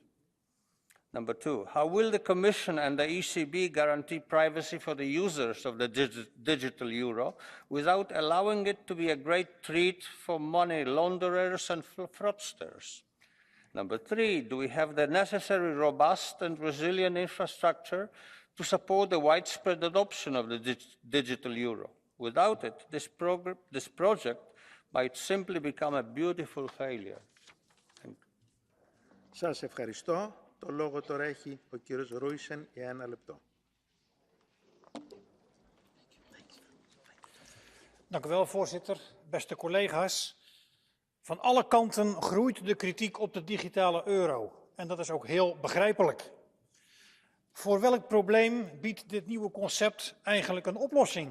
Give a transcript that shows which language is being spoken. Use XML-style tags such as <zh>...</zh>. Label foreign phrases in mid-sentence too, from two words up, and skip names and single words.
<en>Number two, how will the Commission and the ECB guarantee privacy for the users of the digital euro without allowing it to be a great treat for money launderers and fraudsters? Number three, do we have the necessary robust and resilient infrastructure to support the widespread adoption of the digital euro? Without it, this project might simply become a beautiful failure.</en> <el>Σας ευχαριστώ. Το λόγο τώρα έχει ο κύριος Ρούισεν για 1 λεπτό.</el> <nl>Dank u wel, voorzitter. Beste collega's. Van alle kanten groeit de kritiek op de digitale euro. En dat is ook heel begrijpelijk. Voor welk probleem biedt dit nieuwe concept eigenlijk een oplossing?</nl>